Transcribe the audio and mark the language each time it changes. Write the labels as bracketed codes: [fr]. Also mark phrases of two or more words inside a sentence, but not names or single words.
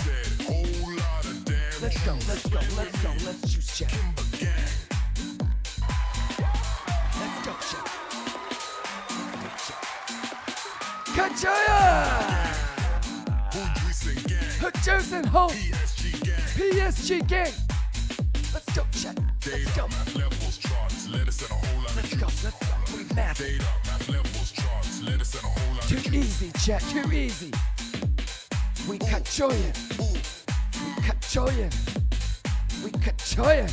[en] said whole lot of damn Let's go, juice. let's go, let's go, let's juice, chat. Gang. Let's go, chat. Kachaya! Who juicing gang? Juice and Hope, PSG gang. PSG gang. Let's go, chat. Let's Data, go. map levels, charts, let us and a whole lot of Let's juice. go, let's go. We math. Data, map levels, charts, let us and a whole lot of Too juice. easy, chat, too easy. We kachoyin. We kachoyin. We kachoyin.